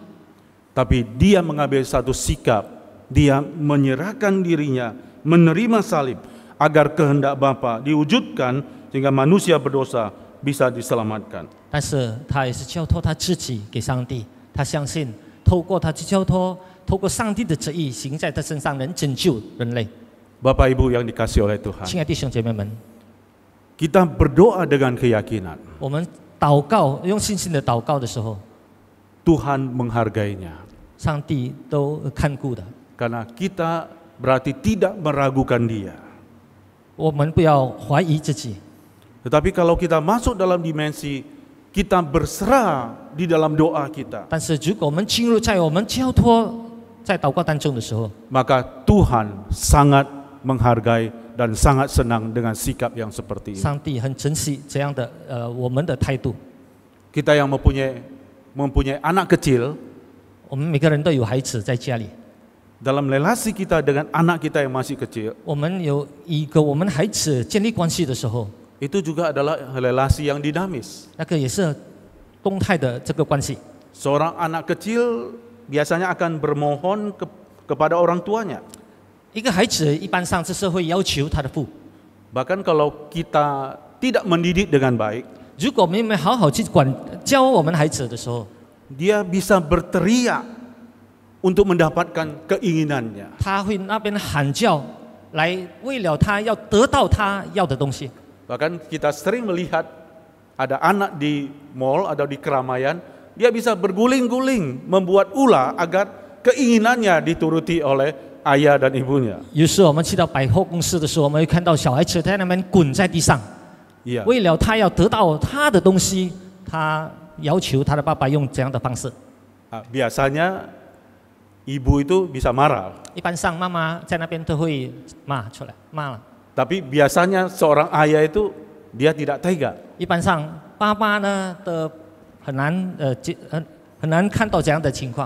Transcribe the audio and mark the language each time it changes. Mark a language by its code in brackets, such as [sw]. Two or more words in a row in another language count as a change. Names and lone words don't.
[id] Tapi dia mengambil satu sikap, dia menyerahkan dirinya, menerima salib agar kehendak Bapa diwujudkan sehingga manusia berdosa bisa diselamatkan. [zh] 但是他也是交托他自己给上帝，他相信透过他去交托，透过上帝的旨意行在他身上，能拯救人类。 [id] Bapak Ibu yang dikasihi oleh Tuhan, [zh] 亲爱的弟兄姐妹们， [id] kita berdoa dengan keyakinan [zh] 我们祷告用信心的祷告的时候， [id] Tuhan menghargainya. [zh] 上帝都看顾的。 [id] Karena kita berarti tidak meragukan dia. [zh] 我们不要怀疑自己， [id] Tetapi kalau kita masuk dalam dimensi kita berserah di dalam doa kita, [zh] 但是如果我们进入在我们交托在祷告当中的时候， [id] maka Tuhan sangat menghargai dan sangat senang dengan sikap yang seperti ini. [zh] 上帝很珍惜这样的我们的态度。 [id] Kita yang mempunyai anak kecil, [zh] 我们每个人都有孩子在家里， [id] dalam relasi kita dengan anak kita yang masih kecil, [zh] 我们有一个我们孩子建立关系的时候， [id] itu juga adalah relasi yang dinamis. [zh] 那个也是动态的这个关系。 [id] Seorang anak kecil biasanya akan bermohon kepada orang tuanya. [zh] 一个孩子一般上就是会要求他的父， [id] Bahkan kalau kita tidak mendidik dengan baik, [zh] 如果我们没好好去教我们孩子的时候， [id] dia bisa berteriak untuk mendapatkan keinginannya. [zh] 他会那边喊叫来为了他要得到他要的东西。 [id] Bahkan kita sering melihat ada anak di mall atau di keramaian, dia bisa berguling-guling membuat ulah agar keinginannya dituruti oleh ayah dan ibunya. [zh] 有时我们去到百货公司的时候，我们会看到小孩子在那边滚在地上， [id] Iya. [zh] 为了他要得到他的东西，他要求他的爸爸用这样的方式。 [id] Biasanya ibu itu bisa marah, [zh] 一般上妈妈在那边都会骂出来，骂了。 [id] tapi biasanya seorang ayah itu dia tidak tega. [zh] 一般上爸爸呢的很难看到这样的情况，